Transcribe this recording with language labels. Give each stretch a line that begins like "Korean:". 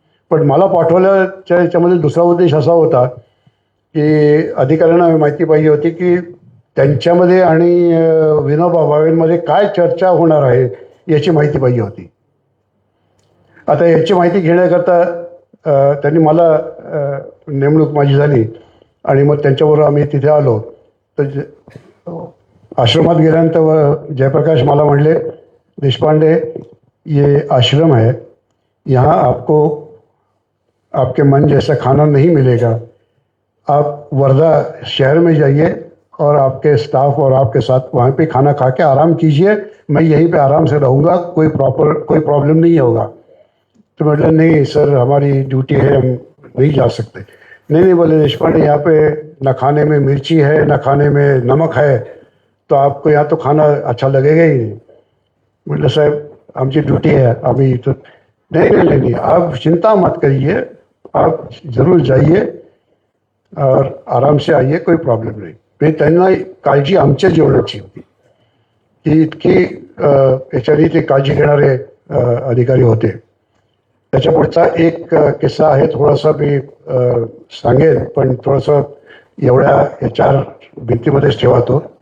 Marathi: पण मला पाठवल्याच्या याच्यामध्ये दुसरा उद्देश असा होता की अधिकाऱ्यांना माहिती पाहिजे होती की त्यांच्यामध्ये आणि विनोबा भावेंमध्ये काय चर्चा होणार आहे याची माहिती पाहिजे होती. आता याची माहिती घेण्याकरता त्यांनी मला नेमणूक माझी झाली, आणि मग त्यांच्याबरोबर आम्ही तिथे आलो. तर आश्रमात गेल्यानंतर जयप्रकाश मला म्हणले,
Hindi: देशपांडे ये आश्रम है, यहाँ आपको आपके मन जैसा खाना नहीं मिलेगा, आप वर्धा शहर में जाइए और आपके स्टाफ और आपके साथ वहाँ पे खाना खा के आराम कीजिए, मैं यहीं पे आराम से रहूँगा, कोई प्रॉब्लम नहीं होगा. तो मतलब नहीं सर हमारी ड्यूटी है, हम नहीं जा सकते. नहीं बोले देशपांडे, यहाँ पे न खाने में मिर्ची है न खाने में नमक है, तो आपको यहाँ तो खाना अच्छा लगेगा ही नहीं. मतलब साहब आमची ड्यूटी है, अभी तो नहीं, आप चिंता मत करिए, आप ज़रूर जाइए और आराम से आइए, कोई प्रॉब्लेम नहीं.
Marathi: पण त्यांना काळजी आमच्या जेवणाची होती की इतकी याच्याने ते काळजी घेणारे अधिकारी होते. त्याच्या पुढचा एक किस्सा आहे, थोडासा मी सांगेन, पण थोडंसं एवढ्या याच्या भिंतीमध्येच ठेवतो.